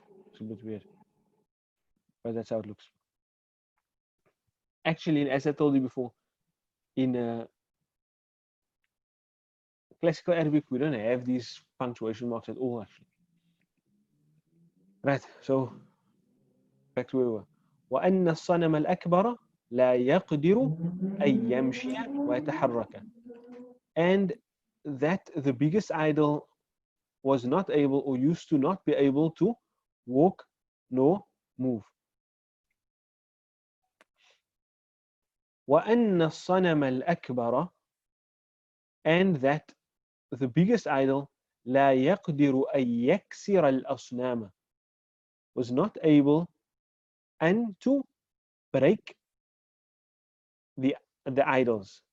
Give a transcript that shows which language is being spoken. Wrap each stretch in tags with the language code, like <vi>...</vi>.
<en>It's a bit weird, but that's how it looks. Actually, as I told you before, in classical Arabic, we don't have these punctuation marks at all, actually. Right, so back to where we were.</en> <ar>وأن الصنم الأكبر لا يقدر أن يمشي ويتحرك.</ar> <en>And that the biggest idol was not able or used to not be able to walk nor move.</en> <ar>وأن الصنم الأكبر,</ar> <en>and that the biggest idol</en> <ar>لا يقدر أن يكسر الأصنام,</ar> <en>was not able and to break the idols.</en>